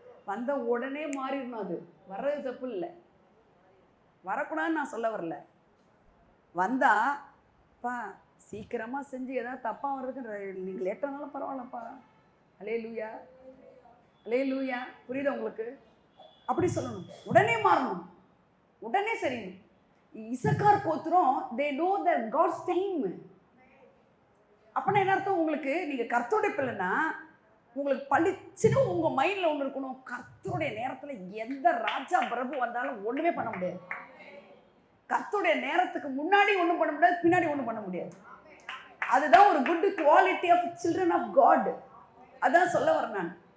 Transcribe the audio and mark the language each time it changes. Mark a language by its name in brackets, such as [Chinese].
[Tamil] வந்த உடனே மாறிடணும். அது வர்றது தப்பு இல்லை, வரக்கூடாதுன்னு நான் சொல்ல வரல. வந்தாப்பா சீக்கிரமாக செஞ்சு ஏதாவது தப்பாக வர்றதுக்கு நீங்கள் லேட்டானாலும் பரவாயில்லப்பா. அல்லேலூயா, அல்லேலூயா. புரியுதா உங்களுக்கு? அப்படி சொல்லணும், உடனே மாறணும். உடனே சரி. இசக்கார் கோத்திரம் [English] they know that God's time. [Tamil] அப்படின்னா என்ன அர்த்தம்? உங்களுக்கு நீங்கள் கர்த்தருடைய பிள்ளைன்னா உங்களுக்கு பளிச்சுன்னு உங்கள் மைண்டில் ஒன்று இருக்கணும், கர்த்தருடைய நேரத்தில் எந்த ராஜா பிரபு வந்தாலும் ஒன்றுமே பண்ண முடியாது. கர்த்தருடைய நேரத்துக்கு முன்னாடி ஒன்றும் பண்ண முடியாது, பின்னாடி ஒன்றும் பண்ண முடியாது. அதுதான் ஒரு [English] Good quality of children of God. [Tamil] அதான் சொல்ல வரேன் நான்.